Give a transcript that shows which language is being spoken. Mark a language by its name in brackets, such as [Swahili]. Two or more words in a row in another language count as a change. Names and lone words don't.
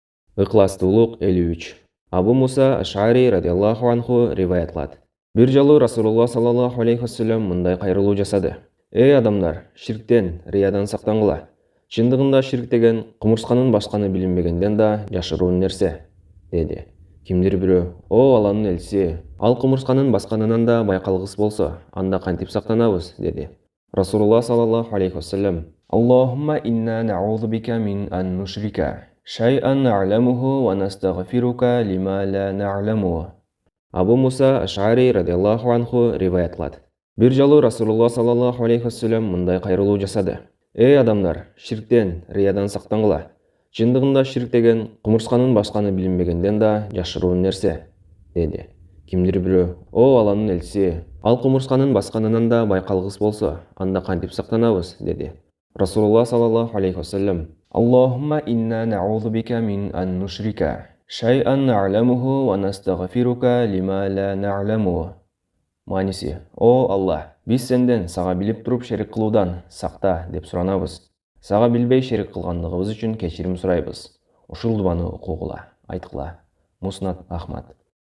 [Kyrgyz] Ықыластуулук 53. Абу Муса Аш'ари [Arabic] رضي الله عنه [Kyrgyz] риваятлады. Бир жолу Расулулла [Arabic] صلى الله عليه وسلم [Kyrgyz] мындай кайрылуу жасады. Эй адамдар, ширктен, риядан сактангыла. Чындыгында ширк деген кумурсканын башканы билинбегенден да жашыруун нерсе, деди. Кимдир бирөө, о Алланын элчиси, ал кумурсканын басканынан да байкалгыс болсо, анда кантип сактанабыз, деди. [Arabic] رسول الله صلى الله عليه وسلم: اللهم إنا نعوذ بك من أن نشرك شيئا نعلمه ونستغفرك لما لا نعلم. [Kyrgyz] Абу Муса Аш'ари [Arabic] رضي الله عنه [Kyrgyz] риваятлады. Бир жолу Расулулла [Arabic] صلى الله عليه وسلم [Kyrgyz] мындай кайрылуу жасады. Эй адамдар, ширктен, риядан сактангыла. Чындыгында ширк деген кумурсканын башканы билинбегенден да жашыруун нерсе, деди. Кимдир бирөө, о Алланын элчиси, ал кумурсканын басканынан да байкалгыс болсо, анда кантип сактанабыз, деди. [Arabic] رسول الله صلى الله عليه وسلم: اللهم إنا نعوذ بك من أن نشرك شيئا نعلمه ونستغفرك لما لا نعلم. [Kyrgyz] Маниси: о Аллах, биз сенден сага билип туруп шерик кылуудан сакта деп суранабыз. Сага билбей шерик кылгандыгыбыз үчүн кечирим сурайбыз. Ушул дубаны окугула, айткыла. Муснат Ахмад.